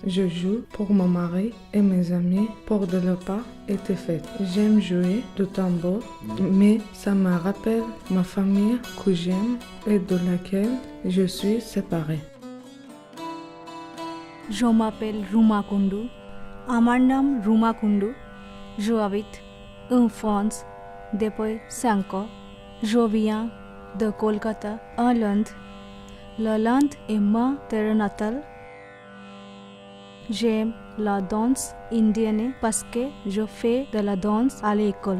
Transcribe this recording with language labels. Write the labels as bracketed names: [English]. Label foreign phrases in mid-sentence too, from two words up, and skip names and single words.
[French] Je joue pour mon mari et mes amis pour de repas et des fêtes. J'aime jouer du tambour, mais ça me rappelle ma famille que j'aime et de laquelle je suis séparée. Je m'appelle Ruma Kundu. [Bangla] আমার নাম রুমা কুন্ডু। [French] J'habite en France depuis 5 ans. Je viens de Kolkata, en Inde. L'Inde est ma terre natale. J'aime la danse indienne parce que je fais de la danse à l'école.